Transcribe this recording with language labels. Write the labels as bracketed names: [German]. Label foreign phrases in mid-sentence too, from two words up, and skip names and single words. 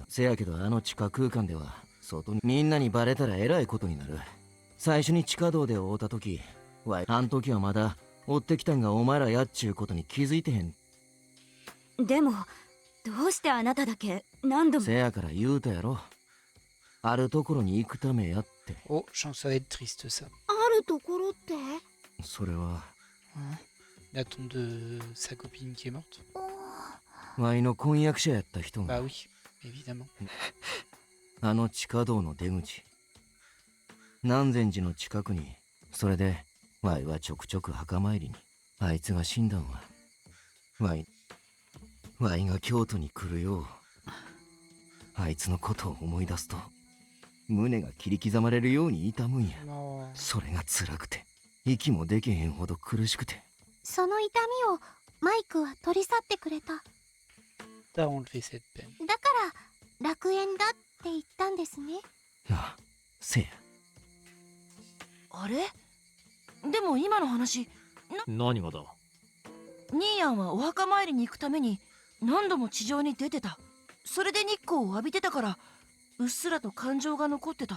[Japanese] せやけどあの地下空間では外にみんなにバレたらえらいことになる。最初に地下道で会うた時、ワイあん時はまだ追ってきたんがお前らやっちゅうことに気づいてへん。でもどうしてあなただけ何度も。せやから言うたやろ、あるところに行くためやって。 [French] Oh, je sens que ça va être triste ça. [Japanese] あるところって？それは [French] La tombe de sa copine qui est morte. [Japanese] ワイの婚約者やった人 [French] Bah [Japanese] が [French] oui, évidemment. [Japanese] あの地下道の出口、南禅寺の近くに。それでワイはちょくちょく墓参りに。あいつが死んだんはワイが京都に来るよう、あいつのことを思い出すと胸が切り刻まれるように痛むんや。 [French] Non. [Japanese] それが辛くて息もできへんほど苦しくて。その痛みをマイクは取り去ってくれた。 [French] T'as enlevé cette peine. [Japanese] だから楽園だって言ったんですね。ああ、せや。あれ？でも今の話、何がだ。ニーヤンはお墓参りに行くために何度も地上に出てた。それで日光を浴びてたからうっすらと感情が残ってた。